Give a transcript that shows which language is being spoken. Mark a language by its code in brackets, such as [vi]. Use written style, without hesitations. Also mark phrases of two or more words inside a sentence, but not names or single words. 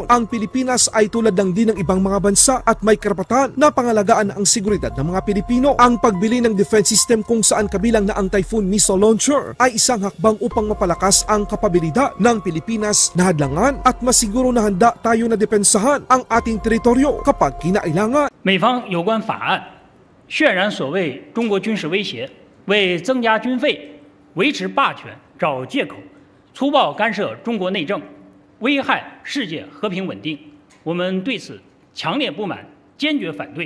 [tl] Ang Pilipinas ay tulad lang din ng ibang mga bansa at may karapatan na pangalagaan ang seguridad ng mga Pilipino. Ang pagbili ng [en] defense system [tl] kung saan kabilang na ang Typhoon missile launcher ay isang hakbang upang mapalakas ang kapabilidad ng Pilipinas na hadlangan at masiguro na handa tayo na depensahan ang ating teritoryo kapag kinailangan. [zh] 美方有关法案渲染所谓中国军事威胁，为增加军费、维持霸权找借口，粗暴干涉中国内政，危害世界和平稳定。我们对此强烈不满，坚决反对。